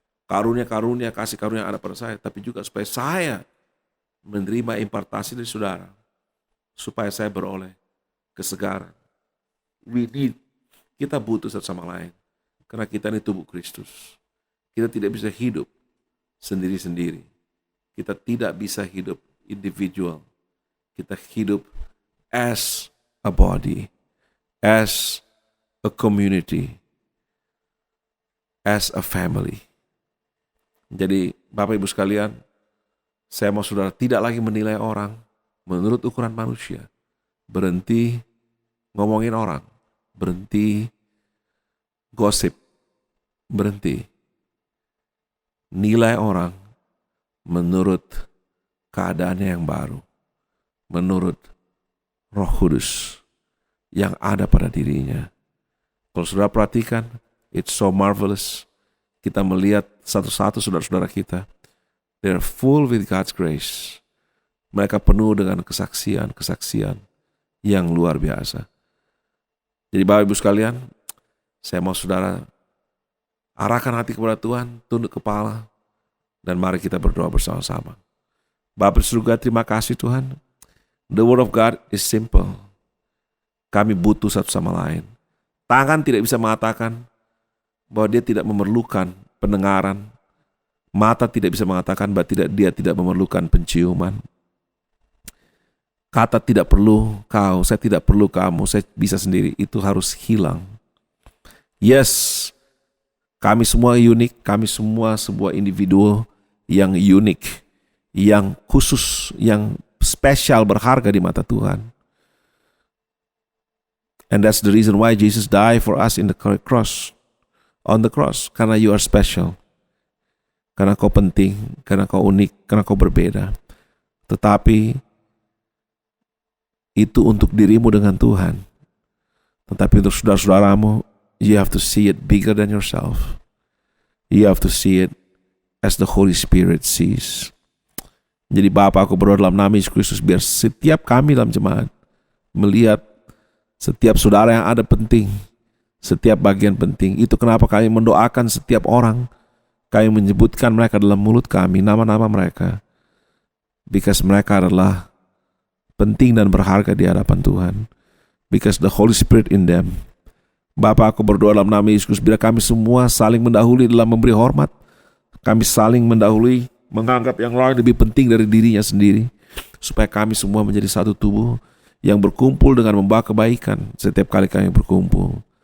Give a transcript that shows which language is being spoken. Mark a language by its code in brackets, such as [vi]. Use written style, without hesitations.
[id] Karunia-karunia, kasih karunia yang ada pada saya, tapi juga supaya saya menerima impartasi dari saudara. Supaya saya beroleh kesegaran. Kita butuh satu sama lain. Karena kita ini tubuh Kristus. Kita tidak bisa hidup sendiri-sendiri. Kita tidak bisa hidup individual. Kita hidup [en] as a body, as a community, as a family. [id] Jadi Bapak Ibu sekalian, saya mau saudara tidak lagi menilai orang menurut ukuran manusia. Berhenti ngomongin orang, berhenti gosip, berhenti nilai orang menurut keadaannya yang baru, menurut Roh Kudus yang ada pada dirinya. Kalau saudara perhatikan, [en] it's so marvelous. [id] Kita melihat satu-satu saudara-saudara kita. [en] They're full with God's grace. [id] Mereka penuh dengan kesaksian-kesaksian yang luar biasa. Jadi Bapak Ibu sekalian, saya mau saudara arahkan hati kepada Tuhan, tunduk kepala, dan mari kita berdoa bersama-sama. Bapa di surga, terima kasih Tuhan. [en] The word of God is simple. [id] Kami butuh satu sama lain. Tangan tidak bisa mengatakan bahwa dia tidak memerlukan pendengaran. Mata tidak bisa mengatakan bahwa dia tidak memerlukan penciuman. Kata tidak perlu kau, saya tidak perlu kamu, saya bisa sendiri. Itu harus hilang. Yes, kami semua unik, kami semua sebuah individu yang unik, yang khusus, yang spesial, berharga di mata Tuhan. [en] And that's the reason why Jesus died for us in the cross, on the cross. [id] Karena [en] you are special. [id] Karena kau penting, karena kau unik, karena kau berbeda. Tetapi itu untuk dirimu dengan Tuhan. Tetapi untuk saudara-saudaramu, [en] you have to see it bigger than yourself. You have to see it as the Holy Spirit sees. [id] Jadi Bapa, aku berdoa dalam nama Yesus Kristus, biar setiap kami dalam jemaat melihat setiap saudara yang ada penting, setiap bagian penting. Itu kenapa kami mendoakan setiap orang. Kami menyebutkan mereka dalam mulut kami, nama-nama mereka. [en] Because [id] mereka adalah penting dan berharga di hadapan Tuhan. [en] Because the Holy Spirit in them. [id] Bapa, aku berdoa dalam nama Yesus, biar kami semua saling mendahului dalam memberi hormat. Kami saling mendahului, menganggap yang lain lebih penting dari dirinya sendiri. Supaya kami semua menjadi satu tubuh yang berkumpul dengan membawa kebaikan setiap kali kami berkumpul.